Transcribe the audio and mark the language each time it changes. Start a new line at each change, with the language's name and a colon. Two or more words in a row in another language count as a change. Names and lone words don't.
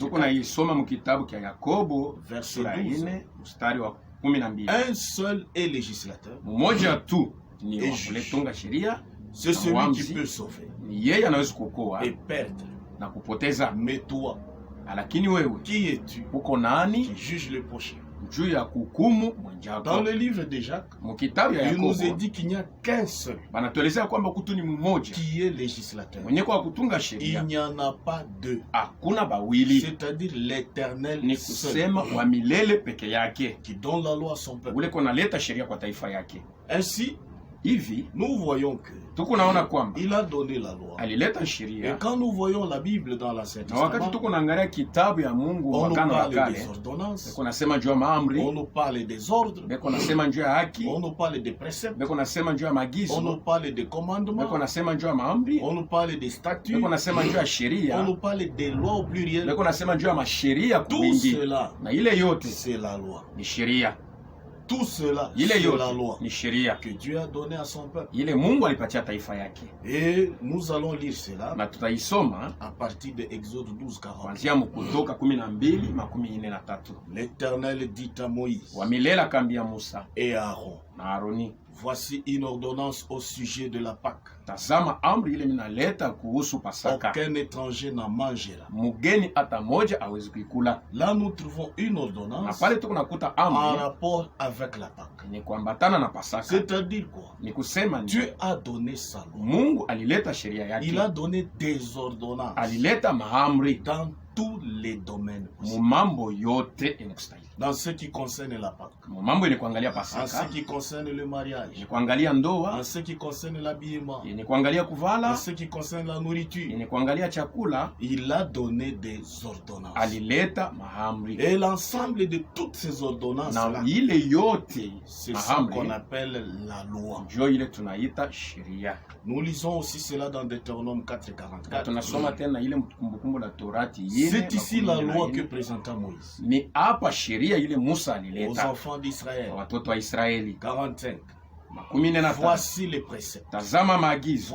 Swahili: Tuko 4, naisoma mkitabu kia Yakobo
French: verset
Swahili: sura 12. 4 mstari wa 12.
French: Un seul est législateur,
Swahili: Mmoja tu ni
French: Et
Swahili: wa kuletunga sheria,
French: c'est celui qui Wamzi. peut sauver
Swahili: ni yeye anaweza kuokoa
French: et perdre.
Swahili: na kupoteza.
French: Mais toi,
Swahili: Lakini wewe
French: qui es-tu
Swahili: uko nani
French: qui juge le prochain?
Swahili: juu ya kuhukumu
French: Dans
Swahili: mwenzako?
French: le livre de Jacques,
Swahili: Mkitabu ya
French: il nous est
Swahili: Yakobo
French: dit qu'il n'y a qu'un seul
Swahili: banatuelezea kwamba kutu ni mmoja
French: qui est législateur.
Swahili: mwenye kwa kutunga
French: Il
Swahili: sheria,
French: n'y en a pas deux.
Swahili: hakuna bawili,
French: C'est-à-dire l'Éternel
Swahili: ni
French: seul
Swahili: kusema wa milele peke yake
French: qui donne la loi à son peuple.
Swahili: ule konaleta sheria kwa taifa yake.
French: Ainsi,
Swahili: Hivi
French: nous voyons que
Swahili: tuko naona kwamba
French: il a donné la loi.
Swahili: alileta
French: Et
Swahili: sheria,
French: quand nous voyons la Bible dans l'Ancien
Swahili: na wakati
French: Testament,
Swahili: tuko naangalia kitabu ya Mungu
French: on nous
Swahili: Agano la
French: parle
Swahili: Kale,
French: des ordonnances,
Swahili: beko nasema juu ya maamri,
French: on nous parle des ordres,
Swahili: beko nasema juu ya haki,
French: on nous parle des préceptes,
Swahili: beko nasema juu ya
French: on nous
Swahili: maagizo,
French: parle des
Swahili: beko
French: commandements,
Swahili: nasema juu ya maamri,
French: on nous parle des statuts,
Swahili: beko nasema juu ya
French: on
Swahili: sheria,
French: nous parle des lois au pluriel.
Swahili: beko nasema juu ya masheria kwa
French: Tout
Swahili: wingi,
French: cela,
Swahili: na ile yote
French: c'est la loi.
Swahili: ni sheria,
French: Tout cela,
Swahili: ile
French: c'est la
Swahili: yote
French: loi
Swahili: ni sheria
French: que Dieu a donnée à son peuple.
Swahili: ile Mungu alipatia taifa yake,
French: Et nous allons lire cela
Swahili: na tutaisoma
French: à partir de Exode 12, 40.
Swahili: kuanzia Kutoka 12:43.
French: L'Éternel dit à Moïse
Swahili: Wa milele akaambia Musa
French: et à Aaron,
Swahili: na Aroni,
French: voici une ordonnance au sujet de la Pâque.
Swahili: tazama amri ile minaleta kuhusu Pasaka,
French: Aucun étranger n'en mangera.
Swahili: mugeni hata moja awezi kuikula.
French: Là, nous trouvons une
Swahili: Na
French: ordonnance
Swahili: pale tuko nakuta
French: en
Swahili: amri
French: rapport avec la Pâque.
Swahili: ni kuambatana na Pasaka,
French: C'est-à-dire quoi?
Swahili: ni kusema ni
French: Dieu a donné sa loi.
Swahili: Mungu alileta sheria
French: Il a
Swahili: yake,
French: donné des ordonnances
Swahili: alileta maamri
French: dans tous les domaines
Swahili: mu
French: possibles.
Swahili: mambo yote yenye kustahili,
French: Dans ce qui concerne la Pâque,
Swahili: mu mambo yenye kuangalia
French: en ce
Swahili: Pasaka,
French: qui concerne le mariage,
Swahili: yenye kuangalia
French: en
Swahili: ndoa,
French: ce qui concerne l'habillement,
Swahili: yenye kuangalia
French: en
Swahili: kuvala,
French: ce qui concerne la nourriture,
Swahili: yenye kuangalia chakula,
French: il a donné des ordonnances.
Swahili: alileta maamri.
French: Et l'ensemble de toutes ces ordonnances-là,
Swahili: Na ile yote
French: c'est ce qu'on
Swahili: maamri
French: appelle la loi.
Swahili: njo ile tunaita sheria.
French: Nous lisons aussi cela dans Deutéronome
Swahili: Na 4:44. tunasoma tena ile Kumbukumbu la Torati
French: C'est ici la loi que 4:14. présenta Moïse
Swahili: Ni hapa sheria ile Musa
French: aux
Swahili: alileta
French: enfants
Swahili: kwa
French: d'Israël.
Swahili: watoto wa Israeli. 45.
French: Voici les préceptes.
Swahili: Tazama maagizo.